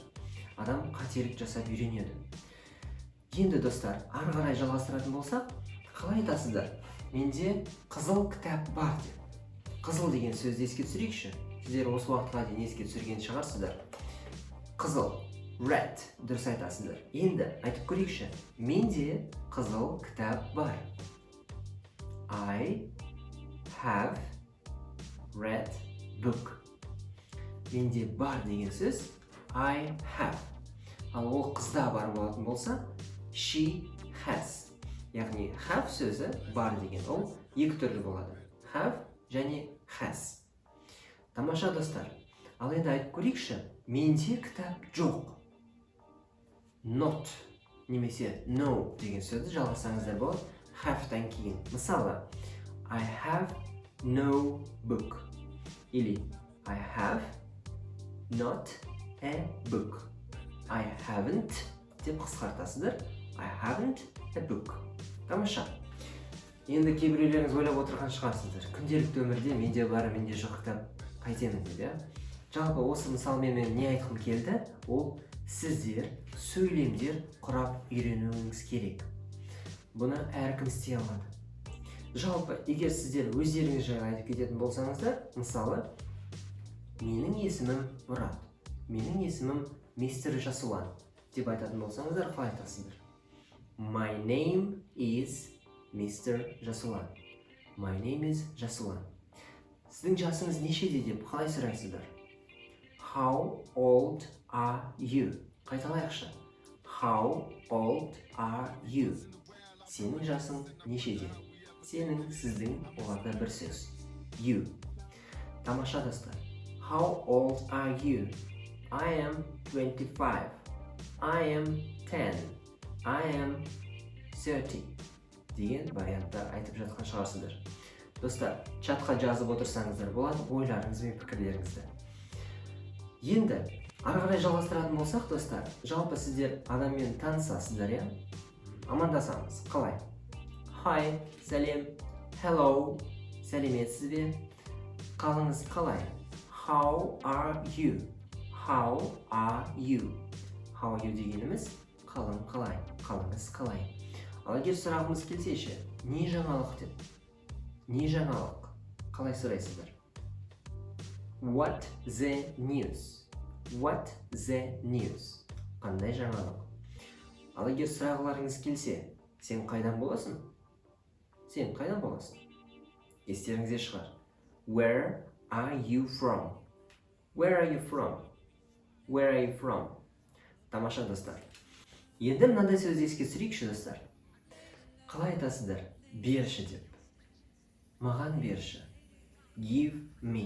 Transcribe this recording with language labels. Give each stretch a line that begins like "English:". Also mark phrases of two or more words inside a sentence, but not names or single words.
Kazakh: Адам қателік жасап үйренеді. Енді достар, ары қарай жалғастыратын болсақ, қалай айтасыздар? Менде қызыл кітап бар деп. Қызыл деген сөзді еске түсірейікші. Сіздер осы уақытқа дейін еске түсірген шығарсыздар. Қызыл, red, дұрыс айтасыздар. Енді айтып көрейікші. Менде қызыл кітап бар.
English: I have read book.
Kazakh: Менде бар деген сөз
English: I have.
Kazakh: Ал ол қызда бар болатын болса
English: she has.
Kazakh: Яғни have сөзі бар деген ол екі түрлі болады. Have және has. Тамаша достар. Ал енді айтып көрейікші. Менде кітап жоқ. Not немесе no деген сөзді жалғасаңыздар болады. Have-тан кейін. Мысалы,
English: I have no book. Или I have not a book. I haven't
Kazakh: деп қысқартасыздар.
English: I haven't a book.
Kazakh: Тамаша. Енді кейбіреулеріңіз ойлап отырған шығарсыздар. Күнделікті өмірде менде бар, менде жоқ кітап қайтемін деп, я? Жалпы осы мысалмен мен не айтқым келді? Ол сіздер сөйлемдер құрап үйренуіңіз керек. Бұны әркім істей алады. Жалпы, егер сіздер өздеріңіз жайлы айтып кететін болсаңыздар, мысалы, менің есімім Мұрат, менің есімім мистер Жасулан деп айтатын болсаңыздар, қалай айтасыздар?
English: My name is Mr. Жасулан. My name is Жасулан.
Kazakh: Сіздің жасыңыз нешеде деп қалай сұрайсыздар?
English: How old are you? Қайталайықшы. How old are you?
Kazakh: Сенің жасың нешеде? Сенің, сіздің, оларда бір сөз. You. Тамаша достар.
English: How old are you? I am 25. I am 10. I am 30.
Kazakh: Деген варианттар айтып жатқан шығарсыздар. Достар, чатқа жазып отырсаңыздар болады, ойларыңыз бен пікірлеріңізді. Енді, ары қарай жалғастыратын болсақ, достар, жалпы сіздер адаммен танысасыздар, я? Амандасамыз. Қалай? Hi, сәлем. Hello, сәлеметсіз бе? Қалыңыз қалай?
English: How are you? How are you? How are you
Kazakh: дегеніміз қалың қалай? Қалыңыз қалай? Ал егер сұрағымыз келсеші, не жаңалық деп? Не жаңалық? Қалай сұрайсыздар?
English: What the news? What the news?
Kazakh: Қандай жаңалық? Ал егер сұрағыларыңыз келсе, сен қайдан боласың? Сен қайдан боласың? Естеріңізде шығар.
English: Where are you from? Where are you from? Where are you from?
Kazakh: Тамаша достар. Енді мынандай сөзді еске түсірейікші достар. Қалай айтасыздар? Берші деп. Маған берші.
English: Give me.